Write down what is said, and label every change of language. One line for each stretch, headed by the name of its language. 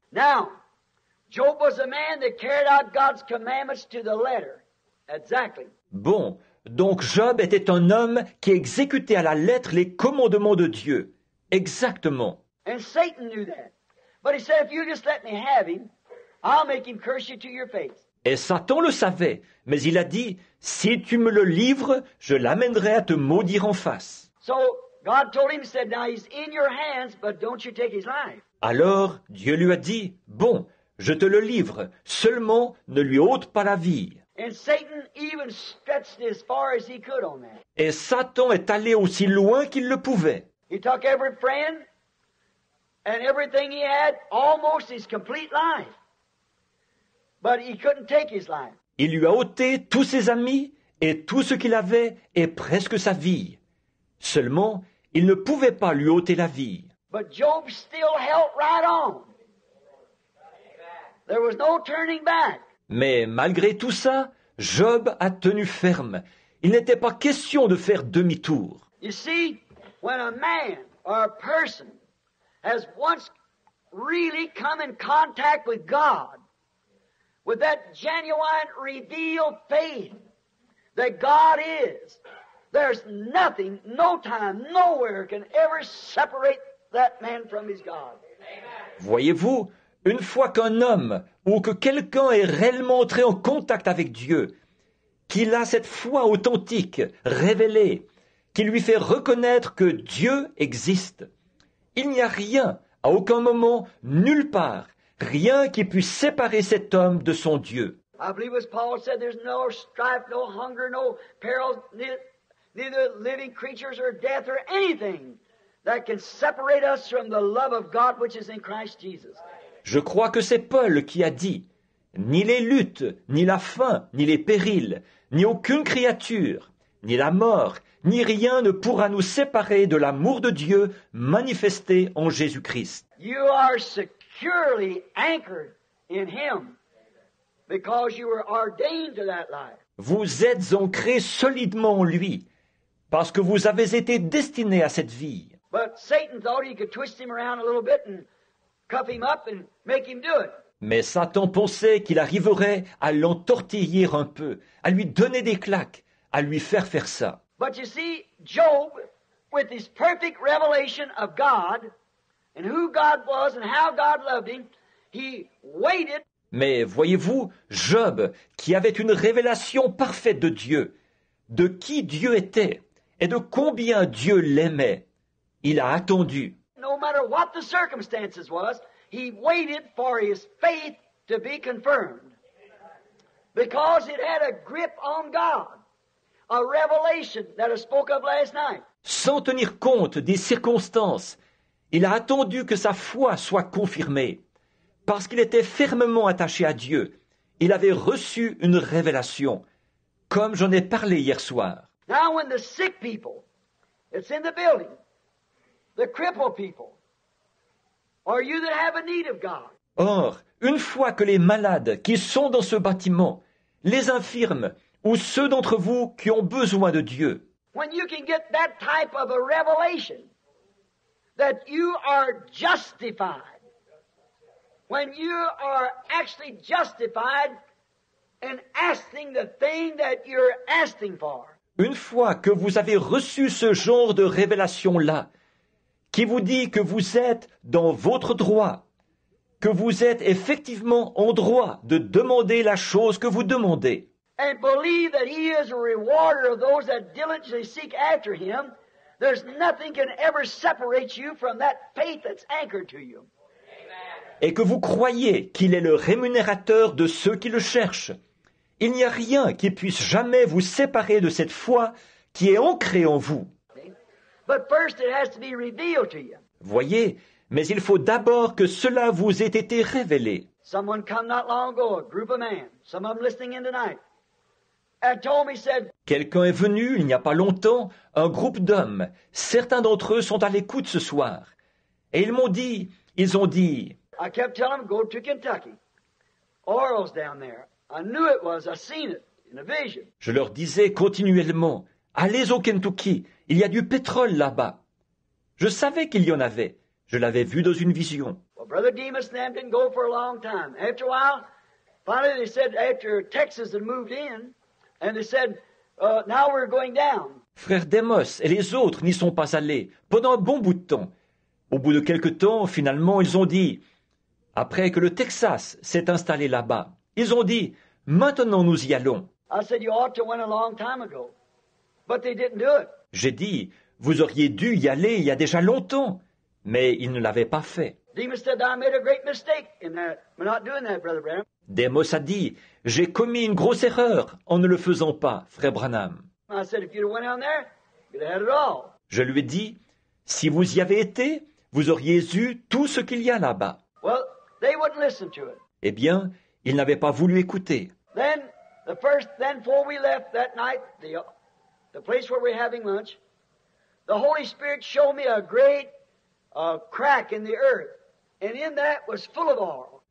English: Now, Job was a man that carried out God's commandments to the letter. Exactly.
French: Bon, donc Job était un homme qui exécutait à la lettre les commandements de Dieu. Exactement.
English: And Satan knew that. But he said, if you just let me have him, I'll make him curse you to your face.
French: Et Satan le savait, mais il a dit, si tu me le livres, je l'amènerai à te maudire en face.
English: So God told him, he said, now he's in your hands, but don't you take his life.
French: Alors Dieu lui a dit, bon, je te le livre, seulement ne lui ôte pas la vie.
English: And Satan even stretched as far as he could on that.
French: Et Satan est allé aussi loin qu'il le pouvait.
English: He took every friend and everything he had, almost his complete life. But he couldn't take his life.
French: Il lui a ôté tous ses amis et tout ce qu'il avait et presque sa vie. Seulement, il ne pouvait pas lui ôter la vie.
English: But Job still held right on. There was no turning back.
French: Mais malgré tout ça, Job a tenu ferme. Il n'était pas question de faire demi-tour.
English: You see, when a man or a person has once really come in contact with God, with that genuine revealed faith that God is There's nothing, no time, nowhere can ever separate that man from his God.
French: Voyez-vous, une fois qu'un homme ou que quelqu'un est réellement entré en contact avec Dieu, qu'il a cette foi authentique, révélée, qui lui fait reconnaître que Dieu existe, il n'y a rien, à aucun moment, nulle part, rien qui puisse séparer cet homme de son Dieu.
English: I believe as Paul said, there's no strife, no hunger, no peril, neither living creatures or death or anything that can separate us from the love of God which is in Christ Jesus.
French: Je crois que c'est Paul qui a dit « Ni les luttes, ni la faim, ni les périls, ni aucune créature, ni la mort, ni rien ne pourra nous séparer de l'amour de Dieu manifesté en Jésus-Christ. »
English: You are securely anchored in Him because you were ordained to that life.
French: Vous êtes ancrés solidement en lui, parce que vous avez été destinés à cette vie.
English: But Satan thought he could twist him around a little bit and cuff him up and make him do it.
French: Mais Satan pensait qu'il arriverait à l'entortiller un peu, à lui donner des claques, à lui faire ça.
English: But you see, Job, with his perfect revelation of God and who God was and how God loved him, he waited.
French: Mais voyez-vous, Job, qui avait une révélation parfaite de Dieu, de qui Dieu était et de combien Dieu l'aimait, il a attendu.
English: No matter what the circumstances was, he waited for his faith to be confirmed. Because it had a grip on God. A revelation that I spoke of last night.
French: Sans tenir compte des circonstances, il a attendu que sa foi soit confirmée. Parce qu'il était fermement attaché à Dieu, il avait reçu une révélation, comme j'en ai parlé hier soir.
English: Now when the sick people that's in the building, the crippled people, or you that have a need of God,
French: Or, une fois que les malades qui sont dans ce bâtiment, les infirmes, ou ceux d'entre vous qui ont besoin de Dieu,
English: when you can get that type of a revelation that you are justified, when you are actually justified in asking the thing that you're asking for,
French: une fois que vous avez reçu ce genre de révélation-là, qui vous dit que vous êtes dans votre droit, que vous êtes effectivement en droit de demander la chose que vous demandez,
English: and believe that He is a rewarder of those that diligently seek after Him, there's nothing can ever separate you from that faith that's anchored to you.
French: et que vous croyez qu'il est le rémunérateur de ceux qui le cherchent, il n'y a rien qui puisse jamais vous séparer de cette foi qui est ancrée en vous.
English: But first it has to be revealed to you.
French: Voyez, mais il faut d'abord que cela vous ait été révélé.
English: Someone come not long ago, a group of men, some of them listening in tonight, and told me, said,
French: Quelqu'un est venu, il n'y a pas longtemps, un groupe d'hommes. Certains d'entre eux sont à l'écoute ce soir. Et ils ont dit,
English: I kept telling them, go to Kentucky. Oil's down there. I knew it was. I seen it in a vision.
French: je leur disais continuellement, allez au Kentucky, il y a du pétrole là-bas. Je savais qu'il y en avait. Je l'avais vu dans une vision.
English: Well, Brother Demas and them didn't go for a long time. After a while, finally they said, after Texas had moved in, and they said, now we're going down.
French: Frère Demos et les autres n'y sont pas allés pendant un bon bout de temps. Au bout de quelque temps, finalement, ils ont dit, après que le Texas s'est installé là-bas, ils ont dit, maintenant nous y allons.
English: I said, you ought to went a long time ago. But they didn't do it.
French: J'ai dit, vous auriez dû y aller il y a déjà longtemps, mais ils ne l'avaient pas fait.
English: Demas said, I made a great mistake in that. We're not doing that, Brother Branham.
French: Demos a dit, j'ai commis une grosse erreur en ne le faisant pas, frère Branham.
English: I said, if you'd have went down there, you'd have had it all.
French: Je lui ai dit, si vous y avez été, vous auriez eu tout ce qu'il y a là-bas.
English: Well, they wouldn't listen to it.
French: Eh bien, ils n'avaient pas voulu écouter.
English: Then before we left that night, the place where we're having lunch, the Holy Spirit showed me a great crack in the earth, and in that was full of oil.